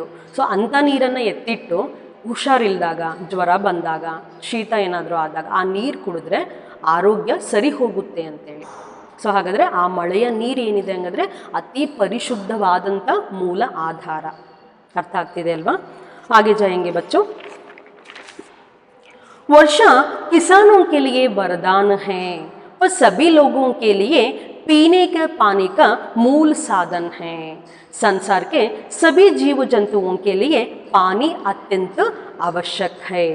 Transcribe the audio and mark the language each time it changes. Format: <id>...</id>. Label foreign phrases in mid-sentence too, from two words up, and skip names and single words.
<kn>ಸೊ ಅಂಥ ನೀರನ್ನು ಎತ್ತಿಟ್ಟು ಹುಷಾರಿಲ್ದಾಗ, ಜ್ವರ ಬಂದಾಗ, ಶೀತ ಏನಾದರೂ ಆದಾಗ ಆ ನೀರು ಕುಡಿದ್ರೆ ಆರೋಗ್ಯ ಸರಿ ಹೋಗುತ್ತೆ ಅಂತೇಳಿ. ಸೊ ಹಾಗಾದರೆ ಆ ಮಳೆಯ ನೀರು ಏನಿದೆ ಹಂಗಾದರೆ ಅತಿ ಪರಿಶುದ್ಧವಾದಂಥ ಮೂಲ ಆಧಾರ. ಅರ್ಥ ಆಗ್ತಿದೆ ಅಲ್ವಾ. ಹಾಗೆ ಜಾಯಂಗೆ ಬಚ್ಚು.</kn> <hi>वर्षा किसानों के लिए वरदान है और सभी लोगों के लिए पीने के पानी का मूल साधन है। संसार के सभी जीव जंतुओं के लिए पानी अत्यंत आवश्यक है।</hi>